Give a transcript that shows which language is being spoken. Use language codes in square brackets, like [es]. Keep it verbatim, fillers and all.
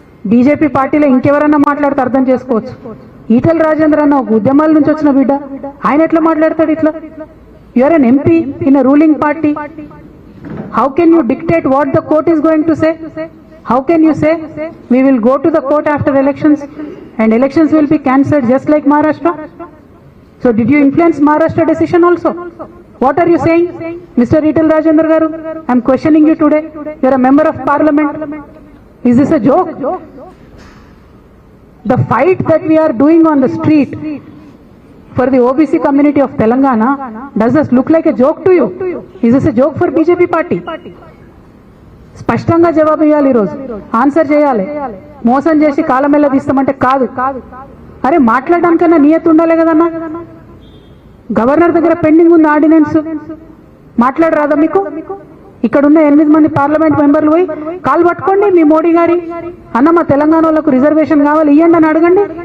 [te] BJP పార్టీలో ఇంకెవరైనా మాట్లాడితే అర్థం చేసుకోవచ్చు. ఈటల రాజేంద్ర అన్న ఒక ఉద్యమాల నుంచి వచ్చిన బిడ్డ, ఆయన ఎట్లా మాట్లాడతాడు ఇట్లా? [en] You are an MP in a ruling party, how can you dictate what the court is going to say? How can you say we will go to the court after elections and elections will be cancelled just like Maharashtra? So did you influence Maharashtra decision also? What are you saying, Mister Eetal Rajendra garu? I am questioning you today. You are a member of parliament. Is this a joke? The fight that we are doing on the street for the O B C community of Telangana, does this look like a joke to you? Is this a joke for B J P party? [te] స్పష్టంగా జవాబు ఇవ్వాలి, ఈరోజు answer చేయాలి. మోసం చేసి కాలమేలా తీస్తామంటే కాదు. అరే మాట్లాడడానికన్నా నియత ఉండాలి కదన్నా. గవర్నర్ దగ్గర పెండింగ్ ఉంది ఆర్డినెన్స్, మాట్లాడరాదా మీకు? ఇక్కడున్న ఎనిమిది మంది పార్లమెంట్ మెంబర్లు పోయి కాలు పట్టుకోండి మీ మోడీ గారి, అన్న మా తెలంగాణ వాళ్ళకు రిజర్వేషన్ కావాలి ఇవ్వండి అని అడగండి.